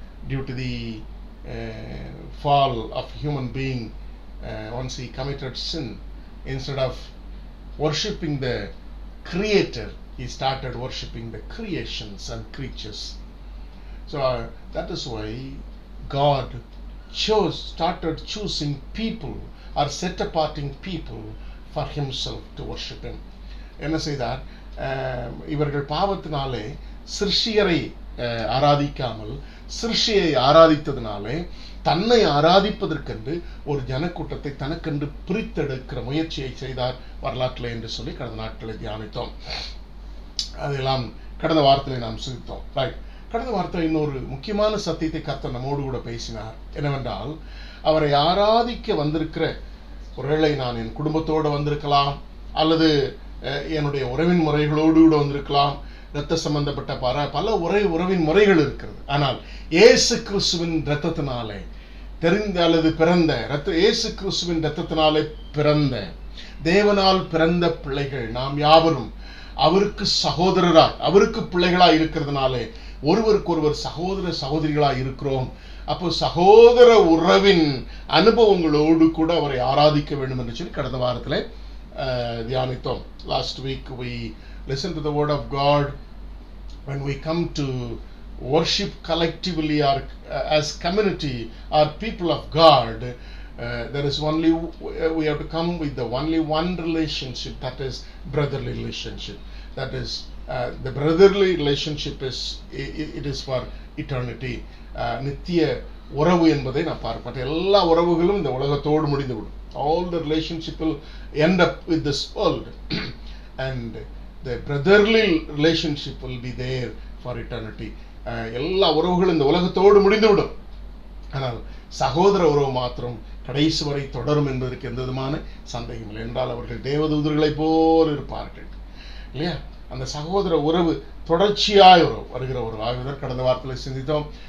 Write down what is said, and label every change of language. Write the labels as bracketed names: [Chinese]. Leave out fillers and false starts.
[English] Due to the fall of human being, once he committed sin, instead of worshipping the creator, he started worshipping the creations and creatures. So that is why God started choosing people or set aparting people for himself to worship him. [Tamil] என்ன செய்தார்? இவர்கள் பாவத்தினாலே சிருஷ்டியரை ஆராதிக்காமல் சிருஷ்டியை ஆராதித்ததினாலே தன்னை ஆராதிப்பதற்கென்று ஒரு ஜனக்கூட்டத்தை தனக்கென்று பிரித்தெடுக்கிற முயற்சியை செய்தார் வரலாற்றில் என்று சொல்லி கடந்த நாட்களை தியானித்தோம். அதெல்லாம் கடந்த வாரத்திலே நாம் சிந்தித்தோம். ரைட். கடந்த வாரத்தில் இன்னொரு முக்கியமான சத்தியத்தை கர்த்தர் நம்மோடு கூட பேசினார். என்னவென்றால் அவரை ஆராதிக்க வந்திருக்கிற ஒருவேளை நான் என் குடும்பத்தோடு வந்திருக்கலாம் அல்லது என்னுடைய உறவின் முறைகளோடு கூட வந்திருக்கலாம். இரத்த சம்பந்தப்பட்ட பல உறவின் முறைகள் இருக்கிறது. ஆனால் இயேசு கிறிஸ்துவின் இரத்தத்தினாலே தெரிந்த அல்லது பிறந்த இயேசு கிறிஸ்துவின் இரத்தத்தினாலே பிறந்த தேவனால் பிறந்த பிள்ளைகள் நாம் யாவரும் அவருக்கு சகோதரராய் அவருக்கு பிள்ளைகளாய் இருக்கிறதுனாலே ஒருவருக்கு ஒருவர் சகோதர சகோதரிகளாய் இருக்கிறோம். அப்போ சகோதர உறவின் அனுபவங்களோடு கூட அவரை ஆராதிக்க வேண்டும் என்று சொல்லி கடந்த வாரத்தில் தியானித்தோம். [English] Last week we listened to the word of God. When we come to worship collectively or as community or people of God, there is only we have to come with the only one relationship, that is brotherly relationship. That is the brotherly relationship is for eternity. [Tamil] நித்திய உறவு என்பதை நான் பார்ப்பேன். எல்லா உறவுகளும் இந்த உலகத்தோடு முடிந்துவிடும். [English] All the relationship will end up with this world and the brotherly relationship will be there for eternity. [Tamil] எல்லா உறவுகளும் இந்த உலகத்தோடு முடிந்துவிடும். ஆனால் சகோதர உறவு மாத்திரம் கடைசி வரை தொடரும் என்பதற்கு எந்த விதமான சந்தேகம் இல்லை. என்றால் அவர்கள் தேவதூதர்களை போல் இருப்பார்கள் இல்லையா? அந்த சகோதர உறவு தொடர்ச்சியாய் வருகிற ஒரு ஆய்வுதான் கடந்த வாரத்தில் சிந்தித்தோம்.